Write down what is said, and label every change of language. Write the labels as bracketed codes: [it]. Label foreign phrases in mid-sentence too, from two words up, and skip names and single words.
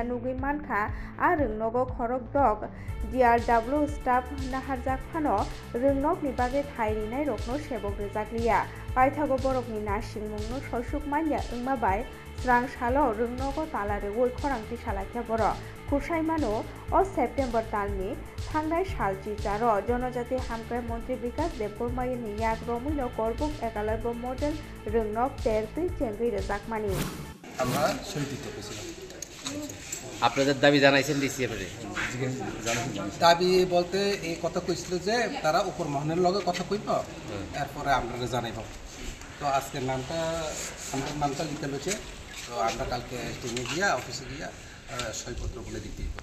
[trp] nugui mankha a rungnogo khorok dok DRW staff naharjak phano rungnok ni bage thairinai rokno sebok rwjakliya paithago borokni nasingmungno sosuk manya wngma bai Srang Salo rungnogo talare woi khorangti salaikha borok Kursaimano o September talni thangnai salchi jaro jonojati hamkrai mantri Bikas Debbormai ni yak romuino korbuk ekalaibo model rungnok tertui chengui rwjakmani [bn] আমরা সই দিতে পেরেছিলাম। আপনাদের দাবি জানাইছেন ডিসিএম এর? দাবি বলতে এই কথা কইছিল যে তারা উপর মহলের লগে কথা কইব, এরপরে আপনারা জানাইব। তো আজকের আমাদের নামটা লিখে লইছে, তো আমরা কালকে টিমে গিয়া অফিসে গিয়া সইপত্র বলে দিতে দিব।